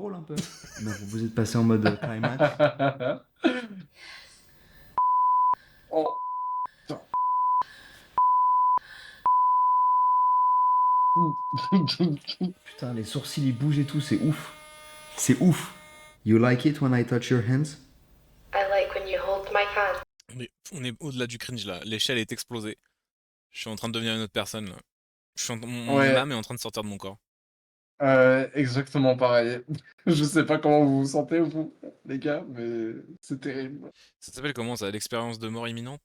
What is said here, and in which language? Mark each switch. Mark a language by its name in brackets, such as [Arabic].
[French] rôle un peu. Mais vous êtes passé en mode climax. Oh. Putain. Putain, les sourcils ils bougent et tout, c'est ouf. C'est ouf. [English] You like it when I touch your hands? I like when you hold my hand. [French] On est au-delà du cringe là. L'échelle est explosée. Je suis en train de devenir une autre personne là. Mon Ouais. âme est en train de sortir de mon corps. Exactement pareil. Je sais pas comment vous vous sentez, vous, les gars, mais c'est terrible. Ça s'appelle comment ça? L'expérience de mort imminente?